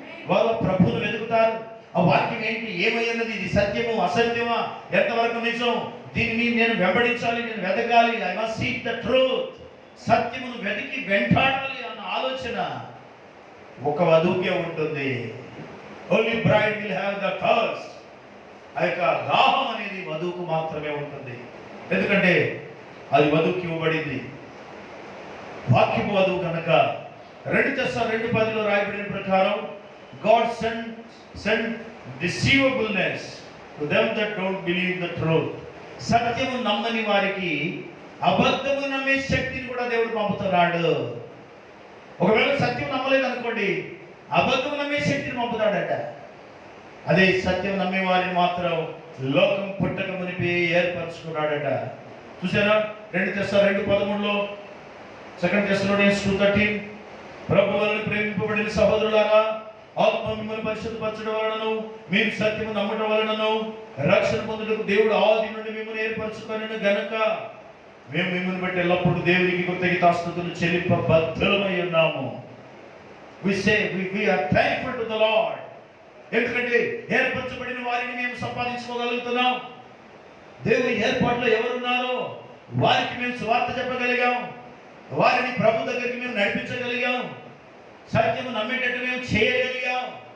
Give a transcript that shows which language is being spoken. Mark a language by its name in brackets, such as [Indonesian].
[Telugu] వారు ప్రభువును వెతుకుతారు. ఆ వాక్యం ఏంటి, ఏమయ్యన్నది, ఇది సత్యము అసత్యమా, ఎంతవరకు నిజం, దీన్ని నేను వెంబడించాలి, నేను వెతకాలి, [English] I must seek the truth, [Telugu] సత్యమును వెతికి వెంటాడాలి అన్న ఆలోచన ఒక వధువుకే ఉంటుంది. [English] Only bride will have the thirst. [Telugu] ఆ యొక్క దాహం అనేది వధువుకు మాత్రమే ఉంటుంది. ఎందుకంటే అది వధువుకి ఇవ్వబడింది. వాక్యపు వధువు కనుక [English] 2 Thessalonians 2:10 [Telugu] రాయబడిన ప్రకారం [English] God sent deceivableness to them that don't believe the truth. [Telugu] సత్యము నమ్మని వారికి అబద్ధము నమ్మే శక్తిని కూడా దేవుడు పంపుతున్నాడు. ఒకవేళ సత్యం నమ్మలేదు అనుకోండి, అబద్ధం నమ్మే శక్తిని పంపుతాడట. అదే సత్యం నమ్మే వారిని మాత్రం లోకం పుట్టక మునిపి ఏర్పరచుకున్నాడట. చూసారా 2 Thessalonians 2:13లో, 2 Thessalonians 2:13, ప్రభు వలన ప్రేమింపబడిన సహోదరులారా, ఆత్మ మిమ్మల్ని పరిశుద్ధపరచడం వలనను మీరు సత్యము నమ్మటం వలనను రక్షణ పొందుటకు దేవుడు ఆది నుండి మిమ్మల్ని ఏర్పరచుకొనెను గనుక మేము మిమ్మల్ని బట్టి ఎల్లప్పుడూ దేవునికి కృతజ్ఞతాస్తుతులు చెల్లింపబద్ధులమై ఉన్నాము. [English] We say we are thankful to the Lord. [Telugu] ఎందుకంటే ఏర్పరచబడిన వారిని మేము సంపాదించుకోగలుగుతున్నాం. దేవుని ఏర్పాటులో ఎవరున్నారో వారికి మేము సువార్త చెప్పగలిగాం, వారిని ప్రభు దగ్గరికి మేము నడిపించగలిగాం, సత్యము నమ్మేటట్టు మేము చేయగలిగాం.